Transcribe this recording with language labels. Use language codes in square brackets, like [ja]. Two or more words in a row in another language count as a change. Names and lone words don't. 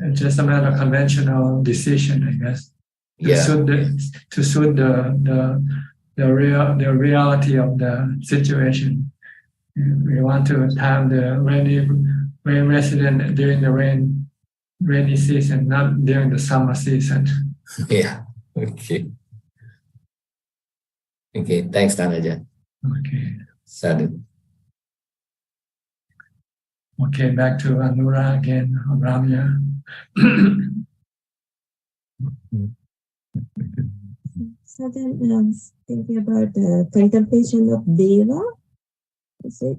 [en] it's just a matter of conventional decision, I guess. To suit the reality of the situation. We want to have the rain resident during the rainy season, not during the summer season. Yeah. Okay. Thanks, Tanaja. Okay. Sadhu. Okay, back to Anura again, Ramya. So then, thinking about the contemplation of Deva, is it?